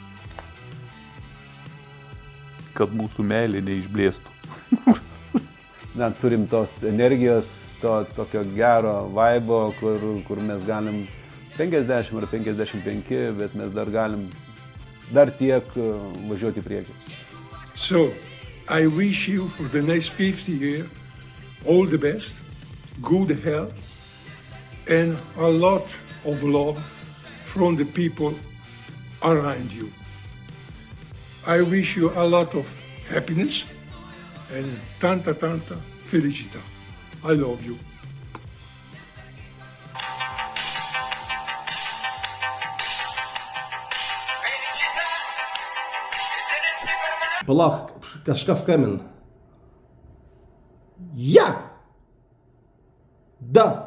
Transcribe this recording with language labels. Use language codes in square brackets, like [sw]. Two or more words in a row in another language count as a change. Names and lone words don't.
[lt] Kad mūsų meilė neišblėstų. Turim tos energijos, tokio gero vaibo, kur mes galim 50 ar 55, bet mes dar galim tiek važiuoti į priekį. [en] So, I wish you for the next 50 years all the best, good health, and a lot of love from the people around you. I wish you a lot of happiness and [it] tanta felicità. [en] I love you. [lt] Palauk, kažkas skambina. Ja! Da.